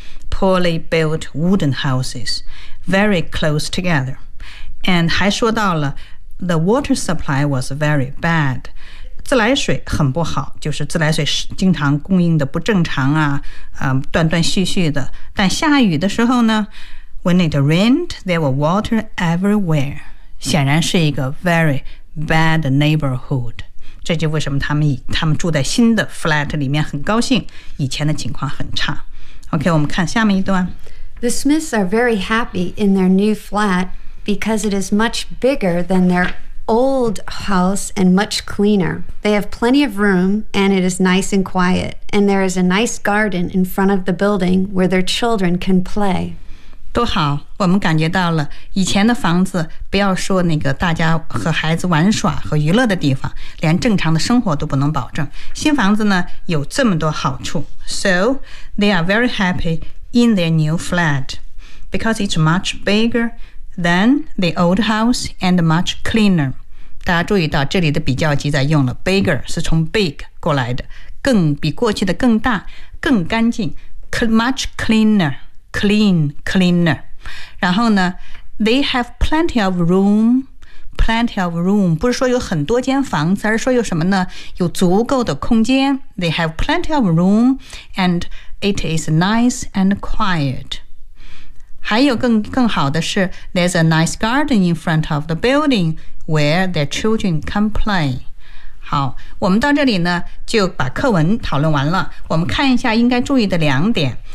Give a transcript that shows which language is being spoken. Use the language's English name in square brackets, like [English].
[English] poorly built wooden houses， very close together， and 还说到了 the water supply was very bad。 [Chinese] 自来水很不好，就是自来水经常供应的不正常啊，断断续续的。 [English] 但下雨的时候呢，When it rained, there was water everywhere。 [Chinese] 显然是一个 very bad neighborhood。这就为什么他们住在新的 flat 里面很高兴，以前的情况很差。 OK， 我们看下面一段。 [English] The Smiths are very happy in their new flat because it is much bigger than their old house and much cleaner. They have plenty of room and it is nice and quiet. And there is a nice garden in front of the building where their children can play. [Chinese] 多好，我们感觉到了以前的房子，不要说那个大家和孩子玩耍和娱乐的地方，连正常的生活都不能保证。新房子呢，有这么多好处。 [English] So they are very happy in their new flat because it's much biggerThen the old house and much cleaner. [Chinese] 大家注意到这里的比较级在用了 bigger 是从 big 过来的，更比过去的更大、更干净 ， much cleaner, clean, cleaner. 然后呢 ， they have plenty of room. Plenty of room 不是说有很多间房子，而是说有什么呢？有足够的空间。 [English] They have plenty of room, and it is nice and quiet. 还有更好的是，there's a nice garden in front of the building where their children can play。 [Chinese] 好，我们到这里呢就把课文讨论完了。我们看一下应该注意的两点。